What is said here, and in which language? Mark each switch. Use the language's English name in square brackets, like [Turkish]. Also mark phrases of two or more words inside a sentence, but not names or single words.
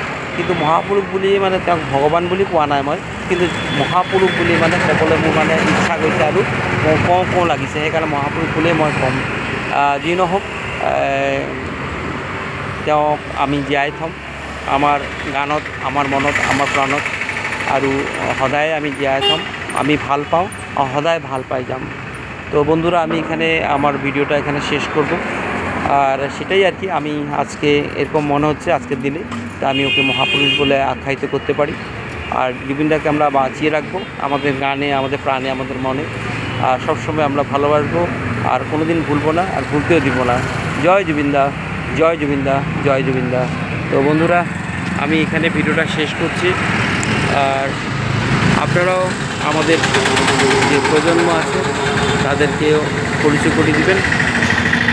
[Assamese] কিন্তু মহাপুৰুষ বুলি মানে তেওঁক ভগৱান বুলি কোৱা নাই মই, কিন্তু মহাপুৰুষ বুলি মানে ক'বলৈ মোৰ মানে ইচ্ছা গৈছে, আৰু কওঁ লাগিছে, সেইকাৰণে মহাপুৰুষ বুলিয়ে মই ক'ম। যি নহওক, তেওঁক আমি জীয়াই থ'ম আমাৰ গানত, আমাৰ মনত, আমাৰ প্ৰাণত। আৰু সদায় আমি জীয়াই থ'ম, আমি ভাল পাওঁ সদায় ভাল পাই যাম। [Bangla] তো বন্ধুরা আমি এখানে আমার ভিডিওটা এখানে শেষ করব। আর সেটাই আর কি, আমি আজকে এরকম মনে হচ্ছে আজকের দিনে তা আমি ওকে মহাপুরুষ বলে আখ্যায়িত করতে পারি। আর জুবিনদাকে আমরা বাঁচিয়ে রাখবো আমাদের গানে, আমাদের প্রাণে, আমাদের মনে। আর সবসময় আমরা ভালোবাসবো, আর কোনো দিন ভুলবো না, আর ভুলতেও দিব না। জয় জুবিনদা, জয় জুবিনদা, জয় জুবিনদা। তো বন্ধুরা আমি এখানে ভিডিওটা শেষ করছি। আর আপনারাও আমাদের যে প্রজন্ম আছে তাদেরকেও পরিচয় করে দিবেন।